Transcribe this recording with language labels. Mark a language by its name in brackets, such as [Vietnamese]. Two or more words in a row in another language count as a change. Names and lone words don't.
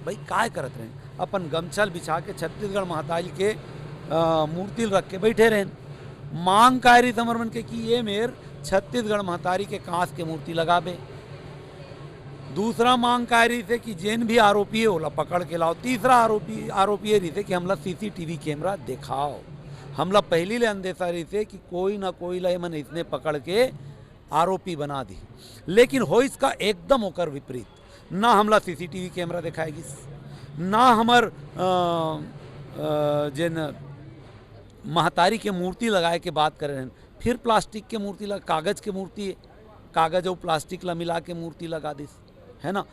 [Chhattisgarhi] भाई काय करत रहे? अपन गमछल बिछा के छत्तीसगढ़ महाताजी के मूर्ति रख के बैठे रहे। मांग काय रही तमर मन के कि ये मेर छत्तीसगढ़ महतारी के कांस के मूर्ति लगाबे। दूसरा मांग काय रही थे कि जेन भी आरोपी है ओला पकड़ के लाओ। तीसरा आरोपी ये रही थे कि हमला CCTV कैमरा दिखाओ। हमला पहली ले अंदेशा रही थे कि कोई ना कोई ला मन इसने पकड़ के आरोपी बना दी, लेकिन हो इसका एकदम होकर विपरीत। ना हमला CCTV कैमरा दिखाएगी, ना हमर जिन महतारी के मूर्ति लगाए के बात कर रहे हैं, फिर प्लास्टिक के मूर्ति लगा, कागज के मूर्ति है, कागज और प्लास्टिक ला मिला के मूर्ति लगा दिस, है ना।